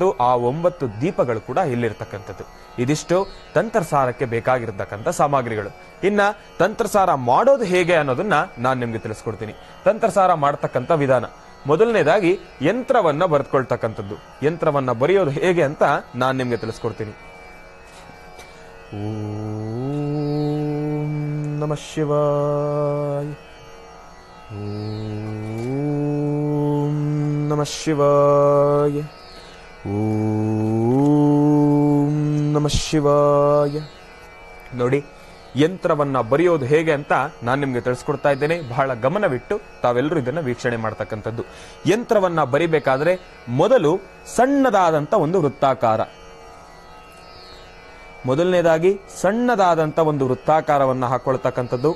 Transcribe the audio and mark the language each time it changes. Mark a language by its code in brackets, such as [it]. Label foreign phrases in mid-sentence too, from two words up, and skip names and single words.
[kn] ಆ 9 ದೀಪಗಳು ಕೂಡ ಇಲ್ಲಿರ್ತಕ್ಕಂಥದ್ದು. ಇದಿಷ್ಟು ತಂತ್ರಸಾರಕ್ಕೆ ಬೇಕಾಗಿರ್ತಕ್ಕಂಥ ಸಾಮಗ್ರಿಗಳು. ಇನ್ನ ತಂತ್ರಸಾರ ಮಾಡೋದು ಹೇಗೆ ಅನ್ನೋದನ್ನ ನಾನು ನಿಮ್ಗೆ ತಿಳಿಸ್ಕೊಡ್ತೀನಿ. ತಂತ್ರಸಾರ ಮಾಡತಕ್ಕಂಥ ವಿಧಾನ, ಮೊದಲನೇದಾಗಿ ಯಂತ್ರವನ್ನ ಬರೆದುಕೊಳ್ತಕ್ಕಂಥದ್ದು. ಯಂತ್ರವನ್ನ ಬರೆಯೋದು ಹೇಗೆ ಅಂತ ನಾನು ನಿಮ್ಗೆ ತಿಳಿಸ್ಕೊಡ್ತೀನಿ. [sa] ಓಂ ನಮಃ ಶಿವಾಯ. ಓಂ ನಮಃ ಶಿವಾಯ. ಓಂ ನಮಃ ಶಿವಾಯ. [kn] ನೋಡಿ, ಯಂತ್ರವನ್ನ ಬರೆಯೋದು ಹೇಗೆ ಅಂತ ನಾನು ನಿಮ್ಗೆ ತಿಳಿಸ್ಕೊಡ್ತಾ ಇದ್ದೇನೆ. ಬಹಳ ಗಮನವಿಟ್ಟು ತಾವೆಲ್ಲರೂ ಇದನ್ನ ವೀಕ್ಷಣೆ ಮಾಡ್ತಕ್ಕಂಥದ್ದು. ಯಂತ್ರವನ್ನ ಬರಿಬೇಕಾದ್ರೆ ಮೊದಲು ಸಣ್ಣದಾದಂತ ಒಂದು ವೃತ್ತಾಕಾರ, ಮೊದಲನೇದಾಗಿ ಸಣ್ಣದಾದಂತ ಒಂದು ವೃತ್ತಾಕಾರವನ್ನ ಹಾಕೊಳ್ತಕ್ಕಂಥದ್ದು.